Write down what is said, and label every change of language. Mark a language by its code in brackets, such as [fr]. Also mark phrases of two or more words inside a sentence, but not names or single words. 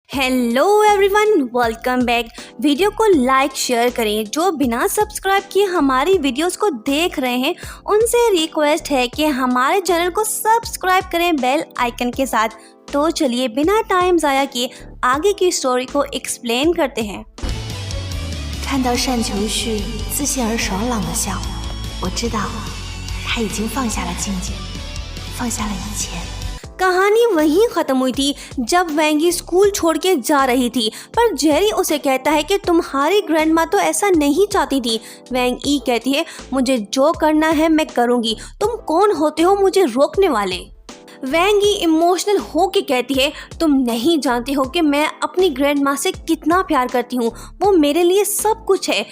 [en] Hello everyone, welcome back. [hi] वीडियो को [en] like share [hi] करें। जो बिना सब्सक्राइब किए हमारी वीडियोस को देख रहे हैं उनसे रिक्वेस्ट है कि हमारे चैनल को सब्सक्राइब करें [en] bell icon [hi] के साथ। तो चलिए बिना टाइम ज़ाया किए आगे की स्टोरी को एक्सप्लेन करते हैं। [zh] 看到单球旭自信而爽朗的笑，我知道他已经放下了境界，放下了以前。 [hi] कहानी वहीं ख़त्म हुई थी जब वेंगी स्कूल छोड़ के जा रही थी, पर जेरी उसे कहता है कि तुम्हारी ग्रैंडमा तो ऐसा नहीं चाहती थी। वेंग ई कहती है मुझे जो करना है मैं करूँगी, तुम कौन होते हो मुझे रोकने वाले। वेंगी इमोशनल हो के कहती है तुम नहीं जानते हो कि मैं अपनी ग्रैंडमा से कितना प्यार करती हूँ, वो मेरे लिए सब कुछ है।